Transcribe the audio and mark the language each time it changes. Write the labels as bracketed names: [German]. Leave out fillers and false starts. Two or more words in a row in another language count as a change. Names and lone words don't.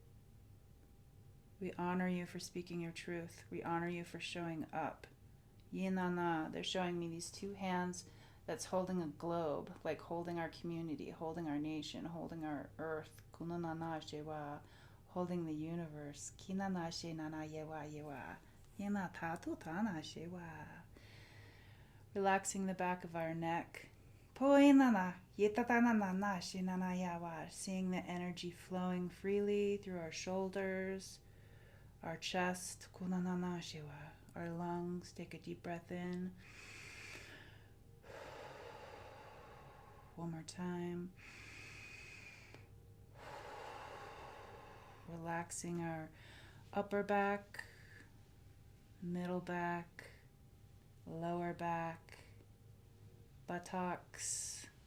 [English] We honor you for speaking your truth. We honor you for showing up. Yinana, they're showing me these 2 hands that's holding a globe, like holding our community, holding our nation, holding our earth. kunanana shewa, holding the universe. Kinana she nana yewa yewa. Yena tatu tana shewa. Relaxing the back of our neck. Poinana yetatana nana she nana yawa. Seeing the energy flowing freely through our shoulders, our chest. Kunanana shewa. Our lungs. Take a deep breath in. One more time. Relaxing our upper back, middle back, lower back, buttocks.